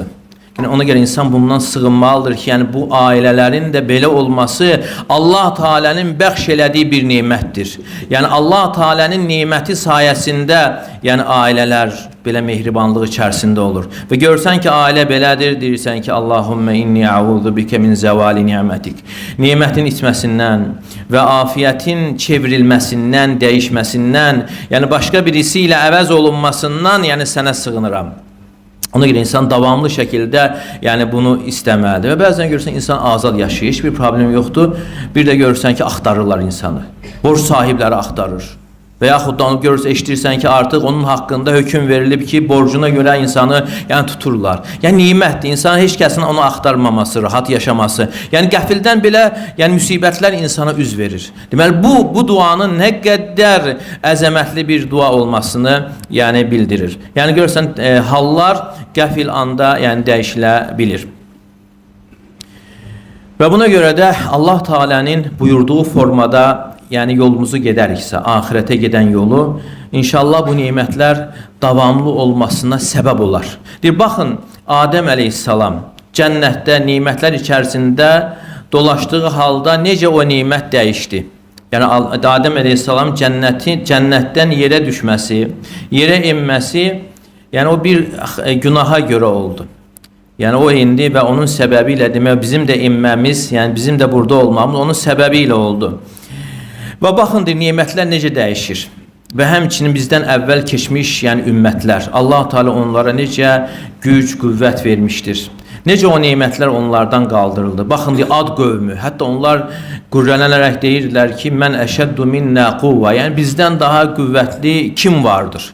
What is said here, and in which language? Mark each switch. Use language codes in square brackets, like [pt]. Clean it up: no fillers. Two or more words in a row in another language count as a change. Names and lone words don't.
[tr] Yani ona göre insan bundan sığınmalıdır ki, yani bu ailelerin de böyle olması Allah Teala'nın bəxş elədiyi bir nimettir. Yani Allah Teala'nın nimeti sayesinde yani aileler böyle mehribanlığı içerisinde olur. Ve görsen ki aile belədir, deyirsən ki [ar] اللهم إني أعوذ بك من زوال نعمتك. [tr] Nimetin itmesinden ve afiyetin çevrilmesinden, değişmesinden, yani başka birisiyle əvəz olunmasından yani sana sığınıram. Ona göre insan davamlı şekilde yani bunu istemelidir. Ve bazen görürsen insan azad yaşayır, hiçbir problem yoktu. Bir de görürsen ki aktarırlar insanı. Borç sahipleri aktarır. [az] Və yaxud da onu görürsən, eşitirsən ki [tr] artık onun hakkında hüküm verilib ki borcuna göre insanı yani tuturlar. [az] Yani nimətdir. İnsan heç kəsin onu aktarmaması, rahat yaşaması. Yani qəfildən belə yani müsibətlər insana üz verir. Deməli bu duanın ne kadar əzəmətli bir dua olmasını yani bildirir. Yani görürsən hallar qəfil anda yani dəyişilə bilir. [tr] Ve buna göre de Allah Teala'nın buyurduğu formada yani yolumuzu gedəriksə, ahirete giden yolu, inşallah bu nimetler davamlı olmasına səbəb olar. [az] Baxın, [tr] Adem Aleyhisselam cennette nimetler içerisinde dolaştığı halda necə o nimet değişti. Yani Adem Aleyhisselam cennetten yere düşmesi, yere inmesi, yani o bir günaha göre oldu. Yani o indi ve onun sebebiyle demək bizim de inmemiz, yani bizim de burada olmamız onun sebebiyle oldu. [az] Və baxındır nimetlər necə dəyişir. Və həmçinin bizdən əvvəl keçmiş yəni ümmətlər, Allah Teala onlara necə güc, qüvvət vermişdir. Necə o nimetlər onlardan qaldırıldı. Baxın Ad qövmü, hətta onlar qürrələnərək deyirlər ki, [ar] من أشد منا قوة, [az] yəni bizdən daha qüvvətli kim vardır?